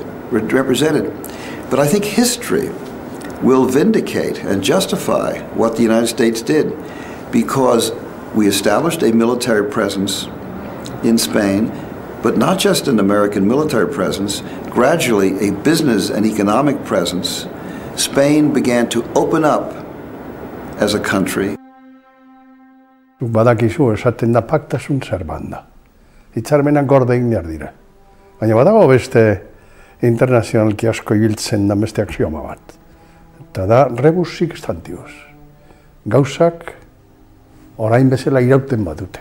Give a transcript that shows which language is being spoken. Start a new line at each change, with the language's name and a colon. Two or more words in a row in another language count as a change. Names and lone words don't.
English: But I think history will vindicate and justify what the United States did, because we established a military presence in Spain, but not just an American military presence, gradually a business and economic presence. Spain began to open up as a country.
Basque: Badakizu esaten da
Latin: paktasun zerbanda.
Basque: Hitzarmenak gorde egin behar dira. Baina badago beste internazionalki asko ibiltzen da beste axioma bat. Eta da
Latin: rebus sic stantibus.
Basque: Gauzak orain bezala irauten badute.